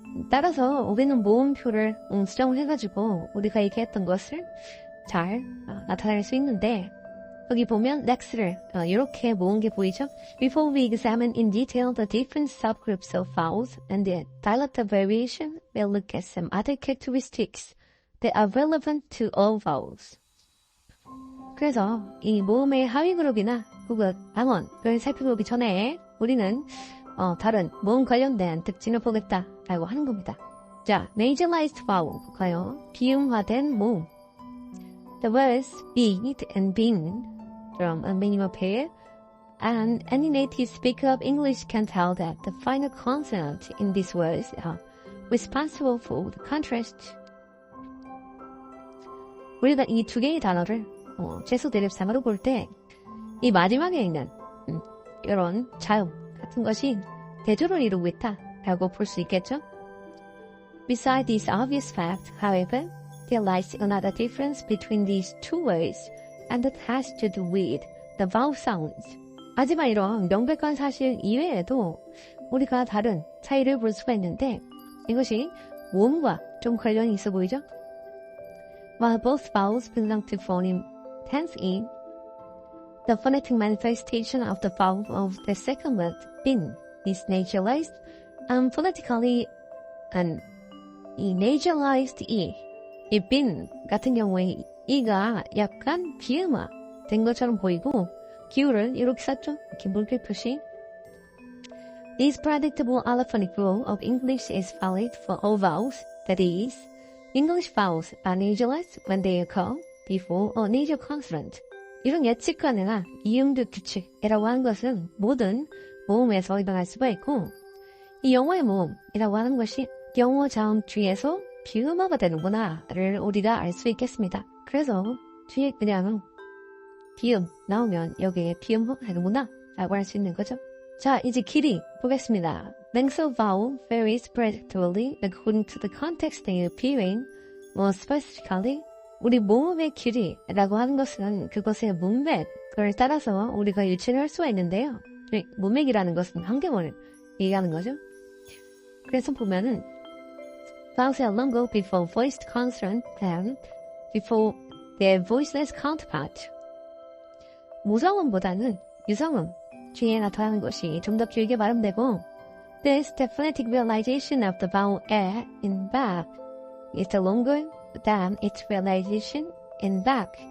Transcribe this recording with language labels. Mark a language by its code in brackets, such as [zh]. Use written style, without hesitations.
[ko] 따라서 우리는 모음표를 수정을 해가지고 우리가 얘기했던 것을 잘 나타낼 수 있는데 여기 보면 lex를 이렇게 모은 게 보이죠? [en] Before we examine in detail the different subgroups of vowels and the dialectal variation, we'll look at some other characteristics that are relevant to all vowels. [ko] 그래서 이 모음의 하위 그룹이나 혹은 방언을 살펴보기 전에 우리는 다른 모음 관련된 특징을 보겠다라고 하는 겁니다. 자, [en] nasalized vowel [ko] 볼까요? 비음화된 모음. [en] The words beat and been from a minimal pair, and any native speaker of English can tell that the final consonant in these words are responsible for the contrast. [ko] 우리가 이 두 개의 단어를 최소 대립상으로 볼 때 이 마지막에 있는 이런 자음 같은 것이 대조를 이루고 있다라고 볼 수 있겠죠? [en] Besides this obvious fact, however, there lies another difference between these two words, and that has to do with the vowel sounds. [ko] 하지만 이런 명백한 사실 이외에도 우리가 다른 차이를 볼 수가 있는데 이것이 모음과 좀 관련이 있어 보이죠? [en] While both vowels belong to phoneme tense in, the phonetic manifestation of the vowel of the second word bin is nasalized and phonetically [ko] 이 nasalized 이 bin 같은 경우에 이가 약간 비음화 된 것처럼 보이고 기울을 이렇게 썼죠. 이렇게 물결 표시. [en] This predictable allophonic rule of English is valid for all vowels. That is, English vowels are nasalized when they occur before a nasal consonant. [ko] 이런 예측 가능한 이음두 규칙이라고 하는 것은 모든 모음에서 일어날 수가 있고 이 영어의 모음이라고 하는 것이 영어 자음 뒤에서 비음어가 되는구나를 우리가 알 수 있겠습니다. 그래서 뒤에 그냥 비음 나오면 여기에 비음어 되는구나 라고 할 수 있는 거죠. 자, 이제 길이 보겠습니다. [en] Length of vowel varies predictably according to the context they appear in. More specifically, [ko] 우리 모음의 길이라고 하는 것은 그것의 문맥을 따라서 우리가 유추를 할 수가 있는데요. 문맥이라는 것은 한계문을 얘기하는 거죠. 그래서 보면은 [en] vowels are longer before voiced consonant than before their voiceless counterpart. [ko] 무성음보다는 유성음 뒤에 나타나는 것이 좀 더 길게 발음되고 [en] This the phonetic realization of the vowel a in back is longer than its realization in back.